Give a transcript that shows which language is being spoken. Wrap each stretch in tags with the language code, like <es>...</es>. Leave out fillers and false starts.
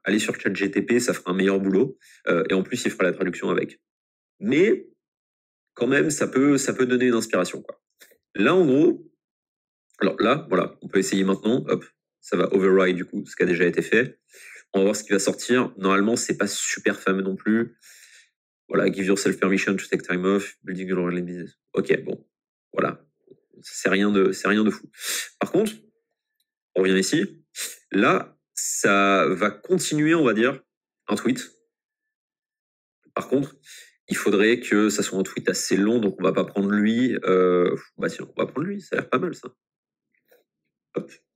<fr>Allez sur ChatGPT, ça fera un meilleur boulot, et en plus il fera la traduction avec. Mais quand même, ça peut donner une inspiration, quoi. Là, en gros, alors là, voilà, on peut essayer maintenant. Hop, ça va override du coup ce qui a déjà été fait. On va voir ce qui va sortir. Normalement, c'est pas super fameux non plus.</fr> <en>Voilà, give yourself permission to take time off, building your online business.</en> <fr>Ok, bon, voilà. C'est rien de fou. Par contre, on revient ici. Là, ça va continuer, on va dire, un tweet. Par contre, il faudrait que ça soit un tweet assez long, donc on va pas prendre lui. Bah si, on va prendre lui, ça a l'air pas mal ça. Hop.</fr>